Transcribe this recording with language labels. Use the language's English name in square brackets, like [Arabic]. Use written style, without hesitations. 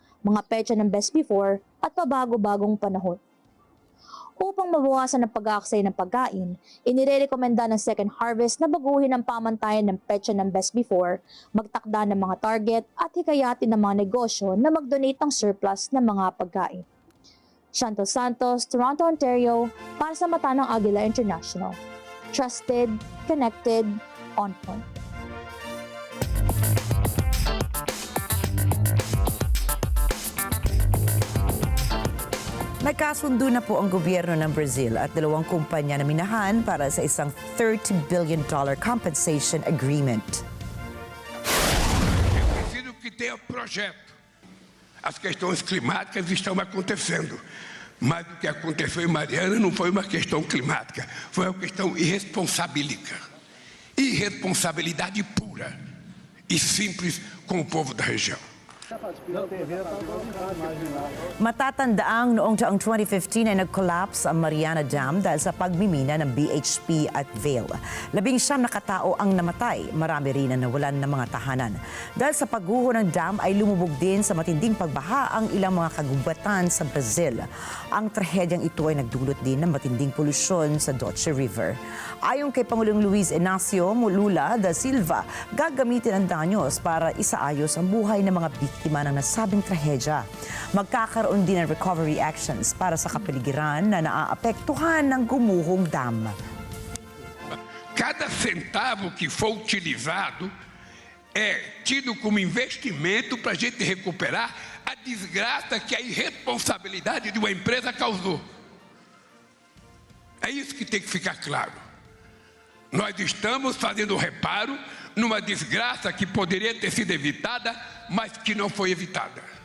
[Filipino] mga petsa ng best before at pabago-bagong panahon. Upang mabawasan ang pag-aaksay ng pagkain, inirekomenda ng Second Harvest na baguhin ang pamantayan ng petsa ng best before, magtakda ng mga target at hikayatin ng mga negosyo na mag-donate ng surplus ng mga pagkain. Chantal Santos, Toronto, Ontario, para sa Mata ng Agila International. [English] Trusted, connected, on point. [Filipino] Nagkasundo na po ang gobyerno ng Brazil at dalawang kumpanya na minahan para sa isang $30 billion compensation agreement. [Portuguese] Eu preciso que tenha projeto. As questões climáticas estão acontecendo, mas o que aconteceu em Mariana não foi uma questão climática, foi uma questão irresponsabilica. Irresponsabilidade pura e simples com o povo da região. [Filipino] Matatandaang noong taong 2015 ay nag-collapse ang Mariana Dam dahil sa pagmimina ng BHP at Vale. 19 na katao ang namatay, marami rin ang nawalan ng mga tahanan. Dahil sa pagguho ng dam ay lumubog din sa matinding pagbaha ang ilang mga kagubatan sa Brazil. Ang trahedyang ito ay nagdulot din ng matinding polusyon sa Doce River. Ayon kay Pangulong Luis Inacio Lula da Silva, gagamitin ang danyos para isaayos ang buhay ng mga biktima ng nasabing trahedya. Magkakaroon din ng recovery actions para sa kapaligiran na naaapektuhan ng gumuhong dam. [Portuguese] Cada centavo que for utilizado é tido como investimento para a gente recuperar a desgraça que a irresponsabilidade de uma empresa causou. É isso que tem que ficar claro. Nós estamos fazendo reparo numa desgraça que poderia ter sido evitada, mas que não foi evitada.